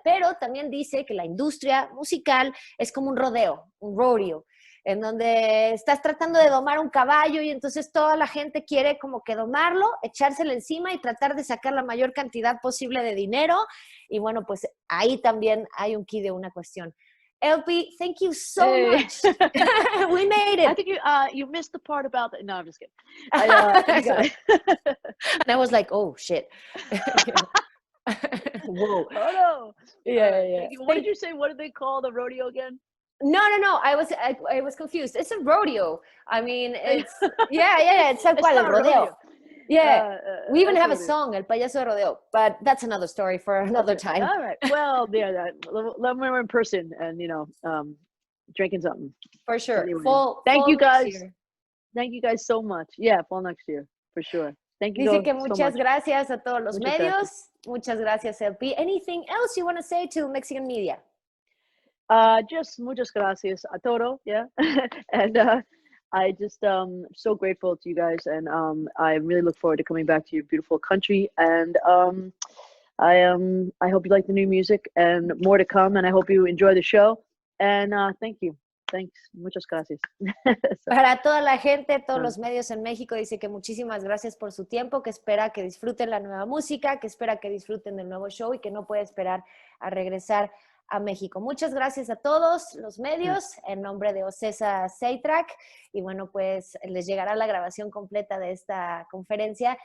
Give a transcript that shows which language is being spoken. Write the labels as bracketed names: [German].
[Spanish] Pero también dice que la industria musical es como un rodeo, un rodeo, en donde estás tratando de domar un caballo y entonces toda la gente quiere como que domarlo, echárselo encima y tratar de sacar la mayor cantidad posible de dinero. Y bueno, pues ahí también hay un quid de una cuestión. [English] LP, thank you so much. We made it. I think you missed the part about that. No, I'm just kidding. And I was like, oh shit. Whoa. Oh no. Yeah. What did you say? What did they call the rodeo again? No. I was confused. It's a rodeo. I mean, it's yeah. It's [Spanish] tal cual, el rodeo. Yeah. [English] We even have a song, El Payaso de Rodeo, but that's another story for another time. All right. Well, yeah, when we're in person and drinking something. For sure. Anyway, Thank you guys. Thank you guys so much. Yeah, fall next year for sure. Thank you. [Spanish] Dice que [English] so [Spanish] muchas [English] much. [Spanish] gracias a todos los Muchas medios. gracias. Muchas gracias, LP. [English] Anything else you want to say to Mexican media? [Spanish] Just muchas gracias a todo, yeah. [English] And I just so grateful to you guys, and I really look forward to coming back to your beautiful country. And I hope you like the new music and more to come. And I hope you enjoy the show. And thank you. Thanks. [Spanish] Muchas gracias. Para toda la gente, todos los medios en México, dice que muchísimas gracias por su tiempo, que espera que disfruten la nueva música, que espera que disfruten del nuevo show y que no puede esperar a regresar a México. Muchas gracias a todos los medios en nombre de Ocesa Seitrack, y bueno, pues les llegará la grabación completa de esta conferencia.